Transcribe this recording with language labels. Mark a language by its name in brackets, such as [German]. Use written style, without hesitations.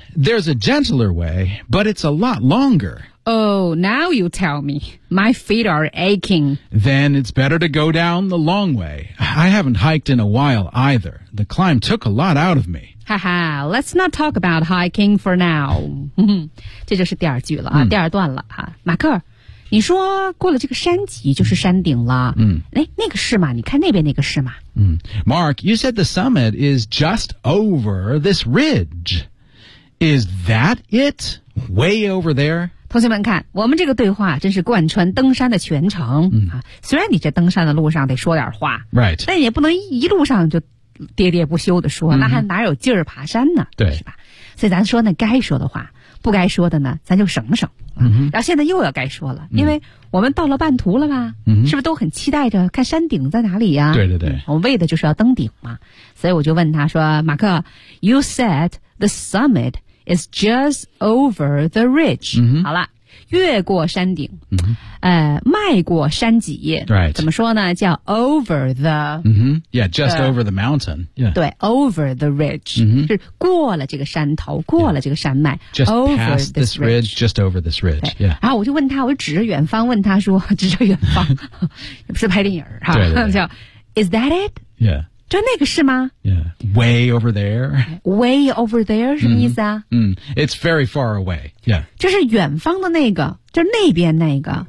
[English] There's a gentler way, but it's a lot longer. Oh, now you tell me. My feet are aching. Then it's better to go down the long way. I haven't hiked in a while either. The climb took a lot out of me. Haha, let's not talk about hiking for now. [Chinese] 这就是第二句了，第二段了。马克，你说过了这个山脊就是山顶了。那个是吗？你看那边那个是吗？ [English] Mark, you said the summit is just over this ridge. Is that it? Way over there? [Chinese] 同学们看，我们这个对话真是贯穿登山的全程、虽然你这登山的路上得说点话、 [English] right. [Chinese] 但也不能一路上就喋喋不休的说、那还哪有劲儿爬山呢，对，是吧？所以咱说呢，该说的话，不该说的呢咱就省省、然后现在又要该说了，因为我们到了半途了吧、是不是都很期待着看山顶在哪里呀、对对对、我们为的就是要登顶嘛。所以我就问他说，马克， [English] You said the summit is just over the ridge.、 [Chinese] 好了，越过山顶、迈过山脊、 [English] right. [Chinese] 怎么说呢，叫 [English] over the、 yeah, just over the mountain、yeah. [Chinese] 对， [English] over the ridge、 [Chinese] 是过了这个山头，过了这个山脉、 [English] just over past this ridge, just over this ridge、 [Chinese] 然后我就问他，我就指着远方问他说，指着远方不是拍电影哈，对对对， [English] 叫 is that it? Yeah. [Chinese] 就那个是吗？ [English] Yeah, way over there. Way over there [Chinese] 什么意思啊？ [English] It's very far away. Yeah. [Chinese] 就是远方的那个，就是那边那个，